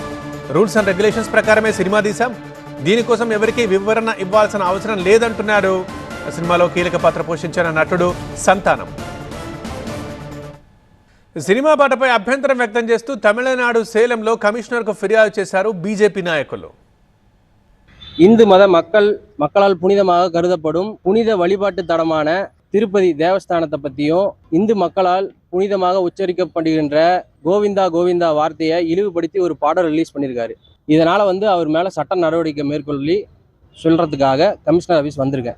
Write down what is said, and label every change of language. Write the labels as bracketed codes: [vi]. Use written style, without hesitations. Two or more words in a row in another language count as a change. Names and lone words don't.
[en] rules and regulations [te] ప్రకారమే సినిమా తీశాం, దీనికోసం ఎవరికీ వివరణ ఇవ్వాల్సిన అవసరం లేదంటున్నారు సినిమాలో కీలక పాత్ర పోషించిన నటుడు సంతానం. సినిమా పాటపై అభ్యంతరం వ్యక్తం చేస్తూ తమిళనాడు సేలంలో కమిషనర్కు ఫిర్యాదు చేశారు బీజేపీ నాయకులు. [ta] இந்து மத மக்களால் புனிதமாக கருதப்படும் புனித வழிபாட்டு தலமான திருப்பதி தேவஸ்தானத்தை பற்றியும் இந்து மக்களால் புனிதமாக உச்சரிக்கப்படுகின்ற கோவிந்தா கோவிந்தா வார்த்தையை இழிவுபடுத்தி ஒரு பாடல் ரிலீஸ் பண்ணியிருக்காரு. இதனால் அவர் மேலே சட்ட நடவடிக்கை மேற்கொள்ளி சொல்கிறதுக்காக [en] commissioner office [ta] வந்திருக்கேன்.